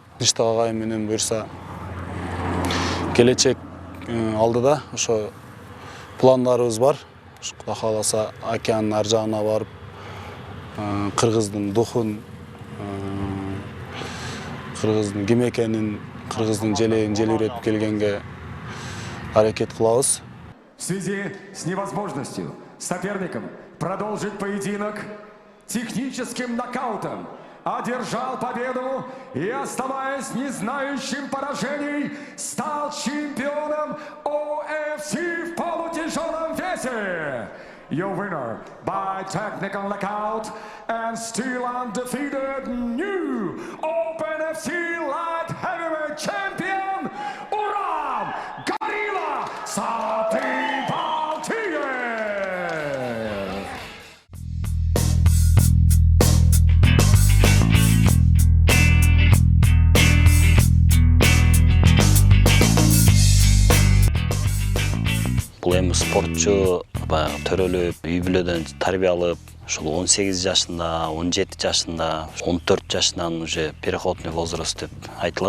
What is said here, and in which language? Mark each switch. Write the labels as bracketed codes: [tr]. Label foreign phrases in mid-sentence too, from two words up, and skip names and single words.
[ky] Тынчтык агайым менен буйрса келечек алдыда ошо пландарыбыз бар. Кудай кааласа океандын ар жагына барып, кыргыздын духун, кыргыздын ким экенин, кыргыздын желегин желбиретип келгенге аракет кылабыз. [ru] В связи с невозможностью соперником продолжить поединок техническим нокаутом одержал победу и, оставаясь не знающим поражений, стал чемпионом OFC в полутяжелом весе. [en] Your winner by technical knockout and still undefeated new OpenFC light heavyweight champion Uram Gorilla Satibatiyev. [ky] Бул эми спортчу баягы төрөлүп, үй бүлөдөн тарбия алып, ушул 18 жашында, 17 жашында, 14 жашынан [ru] уже переходный возраст [ky] деп айтылат.